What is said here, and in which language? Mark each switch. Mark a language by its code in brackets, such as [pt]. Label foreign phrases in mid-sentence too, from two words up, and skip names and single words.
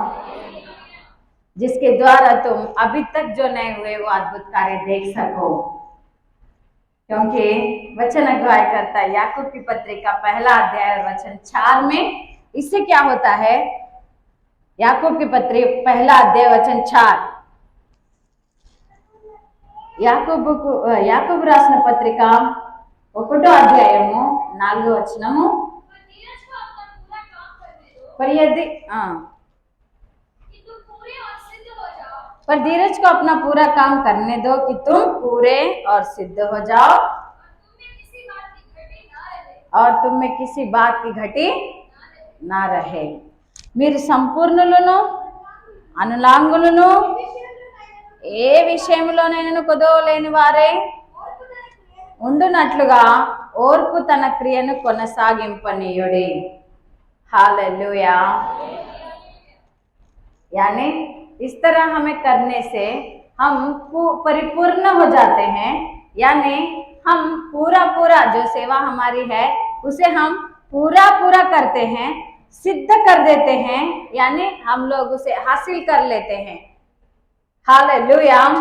[hi] जिसके द्वारा तुम अभी तक जो नहीं हुए वो अद्भुत कार्य देख सको, क्योंकि वचन अगुवाई करता है याकूब की पत्रिका 1 अध्याय और वचन 4 में। इससे क्या होता है? याकूब की पत्री 1 अध्याय वचन 4, [te] యాకోబు రాసిన పత్రిక 1 అధ్యాయము 4వ వచనము. [hi] पर धीरज को अपना पूरा काम करने दो कि तुम पूरे और सिद्ध हो जाओ और तुम में किसी बात की घटी ना रहे. [te] మీరు సంపూర్ణులను అనులాంగులను ఏ విషయంలోనైనా కొదవలేని వారే ఉండునట్లుగా ఓర్పు తన క్రియను కొనసాగింపనీయుడి. [hi] हालेलुया। यानी इस तरह हमें करने से हम परिपूर्ण हो जाते हैं, यानी हम पूरा जो सेवा हमारी है उसे हम पूरा करते हैं, सिद्ध कर देते हैं, यानी हम लोग उसे हासिल कर लेते हैं.